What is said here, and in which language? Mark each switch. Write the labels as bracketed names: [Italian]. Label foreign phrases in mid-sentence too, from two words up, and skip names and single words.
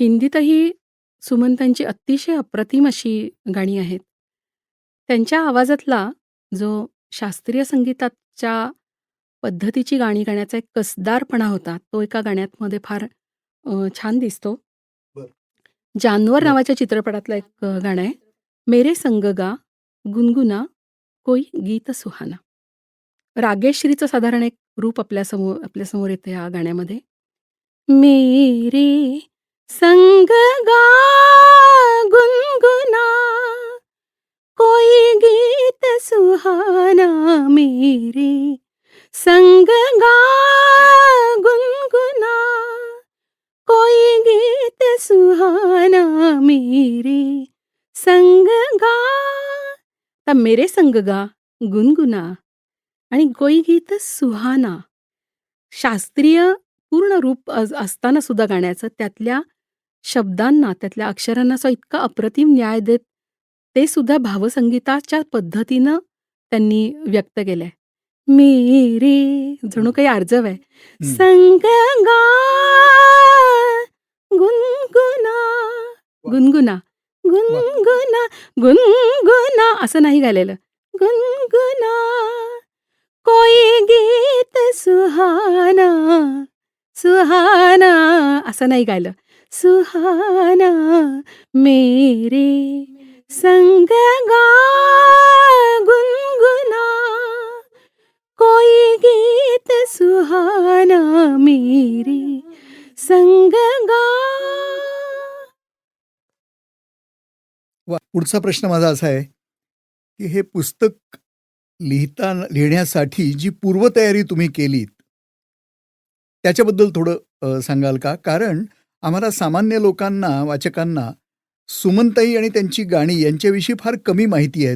[Marathi] हिंदीतही सुमनताईंची अतिशय अप्रतिम अशी गाणी आहेत. त्यांच्या आवाजातला जो शास्त्रीय संगीताच्या पद्धतीची गाणी गाण्याचा एक कसदारपणा होता, तो एका गाण्यामध्ये फार छान दिसतो. बरं. जानवर बरं. नावाच्या चित्रपटातलं एक गाणं आहे. [Hindi] मेरे संग गा गुनगुना कोई गीत सुहाना. [Marathi] रागेश्रीचं साधारण एक रूप आपल्यासमोर येतं या गाण्यामध्ये. [Hindi] मेरे संग गा गुनगुना कोई गीत सुहाना मेरे संग गा गुनगुना, कोई गीत सुहाना मेरे संग गा. तर मेरे संग गा गुनगुना आणि कोई गीत सुहाना, [Marathi] शास्त्रीय पूर्ण रूप असताना सुद्धा गाण्याचं त्यातल्या शब्दांना, त्यातल्या अक्षरांना असा इतका अप्रतिम न्याय देत ते सुद्धा भावसंगीताच्या पद्धतीनं त्यांनी व्यक्त केलंय. मेरे जणू काही आर्जव आहे. हं. [Hindi] संग गा गुनगुना, वाह! गुनगुना, वाह! गुनगुना, गुनगुना [Marathi] असं नाही गायलेलं. [Hindi] गुनगुना, कोई गीत सुहाना, सुहाना [Marathi] असं नाही गायलं. [Hindi] सुहाना मेरे संग गा गुनगुना, कोई गीत सुहाना मेरे संग गा. वाह! [Marathi] पुढचा प्रश्न माझा असा आहे, की हे पुस्तक लिहिण्यासाठी जी पूर्वतयारी तुम्ही केलीत, त्याच्याबद्दल थोडं सांगाल का? कारण आम्हाला सामान्य लोकांना, वाचकांना सुमनताई आणि त्यांची गाणी यांच्याविषयी फार कमी माहिती आहे.